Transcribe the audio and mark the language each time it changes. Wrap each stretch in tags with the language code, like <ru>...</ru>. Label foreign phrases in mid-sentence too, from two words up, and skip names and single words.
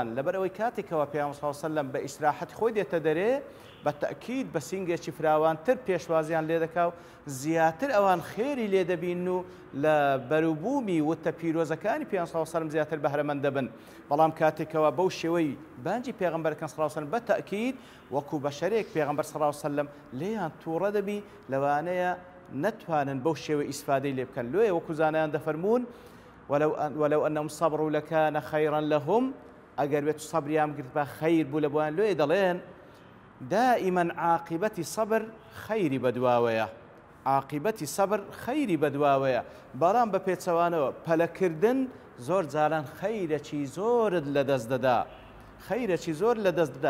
<ckb>لەبەر ئەوەی کاتێکەوە پێغەمبەر</ckb> <ar>صلی الله عليه وسلم</ar> <ckb>بە ئیسراحەتی خۆی دێتە دەرێ بە تەئکید بە سینگێکی فراوانتر پێشوازیان لێ دەکا و زیاتر ئەوان خێری لێ دەبین و لە بەروبوومی وتە پیرۆزەکانی پێغەمبەر</ckb> <ar>صلی الله عليه وسلم</ar> <ckb>زیاتر بەهرەمەند دەبن. بەڵام کاتێکەوە بەو شێوەی بانگی پێغەمبەرەکان</ckb> <ar>صلی الله عليه وسلم</ar> <ckb>بە تەئکید وەکو بەشەرێک پێغەمبەر</ckb> <ar>صلی الله عليه وسلم</ar> <ckb>لێیان تووڕە دەبی، لەوانەیە نەتوانن بەو شێوەی ئیسفادەی لێ بکەن. لێ وەکو زانایان دەفەرمون</ckb> <ar>ولو أنهم صبروا لكان خيرا لهم،</ar> <ckb>ئەگەر بێت سەبریان بگرت بە خەیر بوو لە بۆیان. لێ دەڵێن دائما عاقبەتی سەبر خەیری بەدواوەیە، عاقبەتی سەبر خەیری بەدواوەیە. بەڵام بە پێچەوانەوە پەلەکردن زۆر جاران خەیرێکی زۆرت لەدەست دەدا، خەیرێکی زۆر لەدەست دەدا.</ckb>